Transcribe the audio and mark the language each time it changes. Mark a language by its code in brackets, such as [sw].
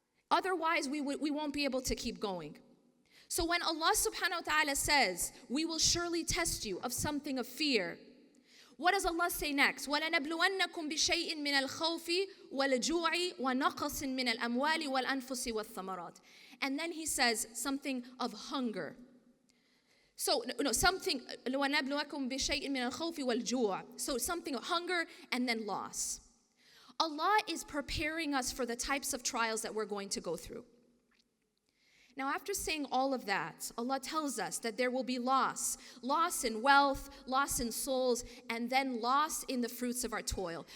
[en] Otherwise, we won't be able to keep going. So when Allah subhanahu wa ta'ala says, we will surely test you of something of fear, what does Allah say next? [ar] وَلَنَبْلُوَنَّكُمْ بِشَيْءٍ مِّنَ الْخَوْفِ وَالْجُوعِ وَنَقْصٍ مِّنَ الْأَمْوَالِ وَالْأَنفُسِ وَالثَّمَرَاتِ. [en] And then he says something of hunger. So, something, [ar] وَنَبْلُوَكُمْ بِشَيْءٍ مِّنَ الْخَوْفِ وَالْجُوعِ. [en] So something of hunger and then loss. Allah is preparing us for the types of trials that we're going to go through. Now, after saying all of that, Allah tells us that there will be loss in wealth, loss in souls, and then loss in the fruits of our toil.